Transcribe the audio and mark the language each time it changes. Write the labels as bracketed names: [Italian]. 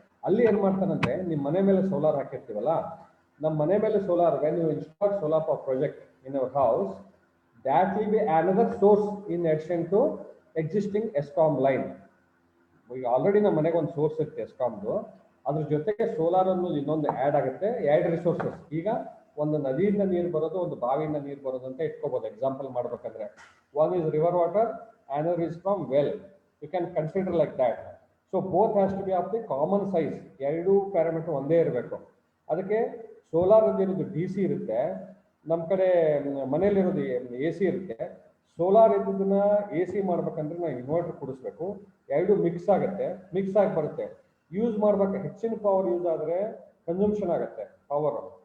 [Kannada] ಅಲ್ಲಿ ಏನ್ ಮಾಡ್ತಾನಂದ್ರೆ, ನಿಮ್ಮ ಮನೆ ಮೇಲೆ ಸೋಲಾರ್ [English] ಹಾಕಿರ್ತೀವಲ್ಲ, ನಮ್ಮ ಮನೆ ಮೇಲೆ solar, when you install solar for project in our house, that will be another source in addition to existing ESCOM line. [Kannada] ಈಗ ಆಲ್ರೆಡಿ ನಮ್ಮ ಮನೆಗೆ ಒಂದು ಸೋರ್ಸ್ ಇರುತ್ತೆ ESCOMದು, ಅದ್ರ ಜೊತೆಗೆ ಸೋಲಾರ್ ಅನ್ನೋದು ಇನ್ನೊಂದು ಆ್ಯಡ್ ಆಗುತ್ತೆ. 2 ರಿಸೋರ್ಸಸ್, ಈಗ ಒಂದು ನದಿಯಿಂದ ನೀರು ಬರೋದು, ಒಂದು ಬಾವಿಯಿಂದ ನೀರು ಬರೋದು ಅಂತ ಇಟ್ಕೋಬಹುದು. ಎಕ್ಸಾಂಪಲ್ ಮಾಡ್ಬೇಕಂದ್ರೆ, [English] One is river water, another is from well. You can consider like that. So both has to be of the common size. [Kannada] ಎರಡು ಪ್ಯಾರಾಮೀಟರ್ ಒಂದೇ ಇರಬೇಕು. ಅದಕ್ಕೆ ಸೋಲಾರ್ ಇರೋದು ಡಿ ಸಿ ಇರುತ್ತೆ, ನಮ್ಮ ಕಡೆ ಮನೇಲಿರೋದು ಎ ಸಿ ಇರುತ್ತೆ. ಸೋಲಾರ್ ಇದ್ದದನ್ನ ಎ ಸಿ ಮಾಡ್ಬೇಕಂದ್ರೆ ನಾವು ಇನ್ವರ್ಟರ್ ಕೊಡಿಸ್ಬೇಕು. ಎರಡು ಮಿಕ್ಸ್ ಆಗುತ್ತೆ, ಮಿಕ್ಸ್ ಆಗಿ ಬರುತ್ತೆ. ಯೂಸ್ ಮಾಡ್ಬೇಕು, ಹೆಚ್ಚಿನ ಪವರ್ ಯೂಸ್ ಆದರೆ ಕನ್ಸಂಪ್ಷನ್ ಆಗುತ್ತೆ ಪವರ್.